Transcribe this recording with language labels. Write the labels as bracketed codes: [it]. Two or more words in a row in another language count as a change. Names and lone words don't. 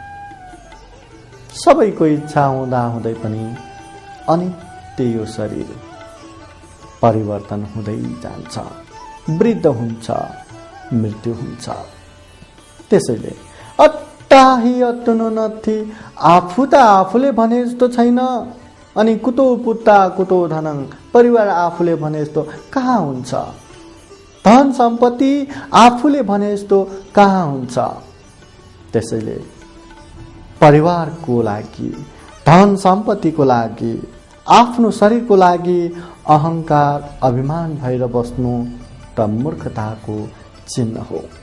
[ne] सबैको इच्छा हुँदा हुँदै पनि अनित्य यो शरीर परिवर्तन हुँदै जान्छ, वृद्ध हुन्छ, मृत्यु हुन्छ। त्यसैले [pi] अट्टाही अट्टनो नथी, [ne] आफू त आफूले भने जस्तो छैन अनि [pi] कुतो पुत्ता कुतो धनं, [ne] परिवार आफूले भने जस्तो कहाँ हुन्छ? धन सम्पत्ति आफूले भने जस्तो कहाँ हुन्छ? त्यसैले परिवारको लागि, धन सम्पत्तिको लागि, आफ्नो शरीरको लागि अहंकार अभिमान भएर बस्नु त मूर्खताको चिन्ह हो।